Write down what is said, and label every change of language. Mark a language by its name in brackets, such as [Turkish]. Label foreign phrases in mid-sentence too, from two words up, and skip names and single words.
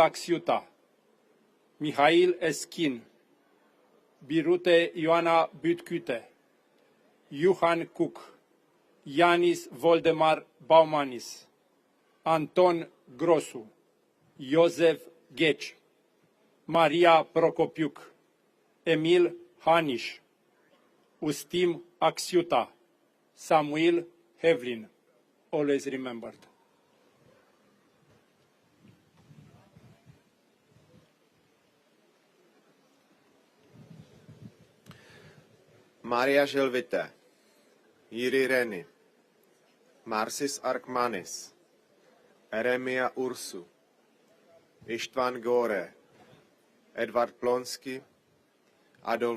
[English] Axiuta, Mihail Eschin, Birute Ioana Bütküte, Johan Cook, Yanis Voldemar Baumanis, Anton Grosu, Iosef Gheci, Maria Procopiuc, Emil Haniș, Ustim Axiuta, Samuel Hevlin, always remembered. Maria Želvité, Jiří Reny, Marsis Arkmanis, Eremia Ursu, Istvan Gore, Edvard Plonsky, Adolf